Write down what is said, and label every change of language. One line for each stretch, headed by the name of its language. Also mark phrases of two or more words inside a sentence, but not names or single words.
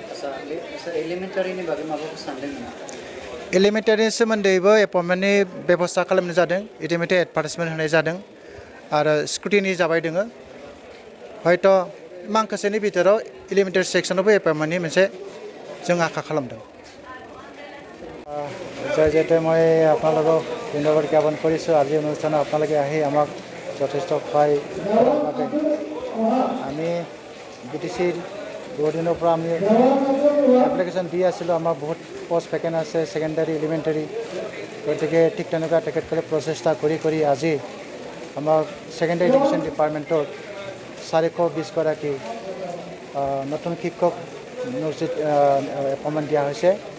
Bodo: एलिमेन्टारिनि बागै माबाफोर सानदों नामा? एलिमेन्टारिनि सोमोन्दैबो एपइन्टमेन्टनि बेबस्था खालामनाय जादों,
English: intimated advertisement
Bodo: होनाय जादों आरो स्क्रुटिनि जाबाय दोङो। हयथ' माखासेनि ভিতৰত एलिमेन्टारि सेक्सनावबो एपइन्टमेन्टनि मोनसे जों आखा खालामदों।
Assamese: যাতে মই আপোনালোকক ধন্যবাদ জ্ঞাপন কৰিছোঁ। আজি অনুষ্ঠানত আপোনালোকে আহি আমাক যথেষ্ট সহায় কৰাৰ বাবে। আমি বিটিচিৰ বহুত দিনৰ পৰা আমি এপ্লিকেশ্যন দি আছিলোঁ। আমাৰ বহুত
English: post vacant
Assamese: আছে
English: secondary elementary,
Assamese: গতিকে ঠিক তেনেকুৱা তেখেতসকলে প্ৰচেষ্টা কৰি আজি আমাৰ
English: secondary education departmentত
Assamese: 420 গৰাকী নতুন শিক্ষক এপইণ্টমেণ্ট দিয়া হৈছে।